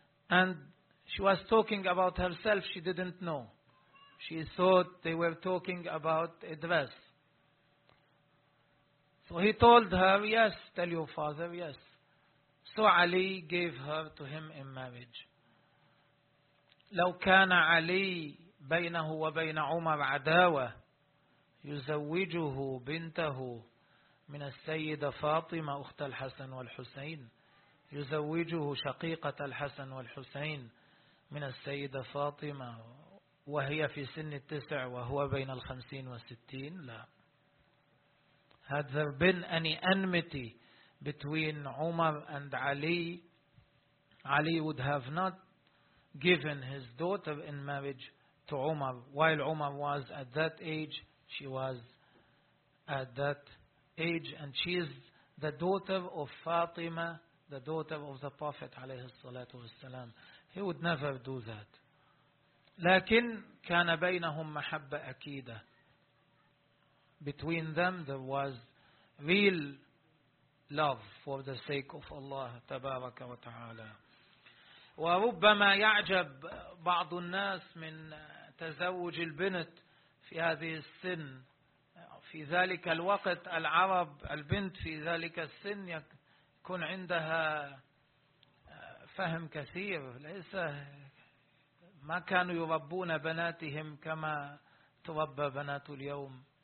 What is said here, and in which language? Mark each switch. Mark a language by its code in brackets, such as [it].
[en] And she was talking about herself. She didn't know. She thought they were talking about a dress. So he told her, yes, tell your father, yes. So Ali gave her to him in marriage. [ar] لو كان علي بينه وبين عمر عداوة يزوجه بنته من السيدة فاطمة أخت الحسن والحسين يزوجه شقيقة الحسن والحسين من السيدة فاطمة وهي في سن 9 وهو بين 50 و60؟ لا، هذا بن أني أنمتي between عمر and علي. [en] علي would have not given his daughter in marriage to عمر while عمر was at that age. She was at that age and she is the daughter of Fatima, the daughter of the Prophet [ar] عليه الصلاة والسلام. [en] He would never do that. [ar] لكن كان بينهم محبة أكيدة. [en] Between them there was real love for the sake of Allah [ar] تبارك وتعالى. وربما يعجب بعض الناس من تزوج البنت في هذه السن. في ذلك الوقت العرب البنت في ذلك السن يكون عندها فهم كثير، ليس ما كانوا يربون بناتهم كما تربى بنات اليوم.